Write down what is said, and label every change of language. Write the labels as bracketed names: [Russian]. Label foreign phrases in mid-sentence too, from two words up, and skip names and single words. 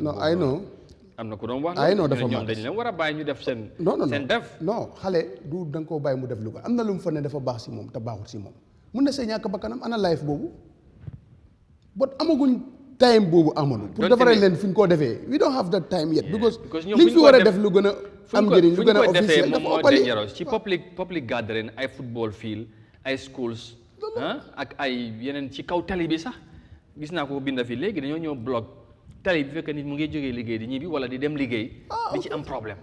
[Wolof] non ay non am na ku doon wax ay non dafa ñoom dañ leen war a bàyyi ñu def seen def non xale du da nga koo bàyyi mu def lu ko am na lu mu fa ne dafa baax si moom te baaxul si moom mun na see ñàkk bakkanam ana life boobu bot amaguñ time boobu amoon pour defaree leen fi ñu koo defee [English] we don't have that time yet because [Wolof] liñ fi war a def lu gën a am njëriñ lu gën a officiel dafa ëppali ci [English] public gathering [Wolof] ay [English] football field [Wolof] ay schools ak ay yeneen ci kaw tali bi sax gis naa ko binda fi léegi dañoo ñëw bloc tali bi fekk nit mu ngi jógee liggéey di ñibbi wala di dem liggéey di ci am problème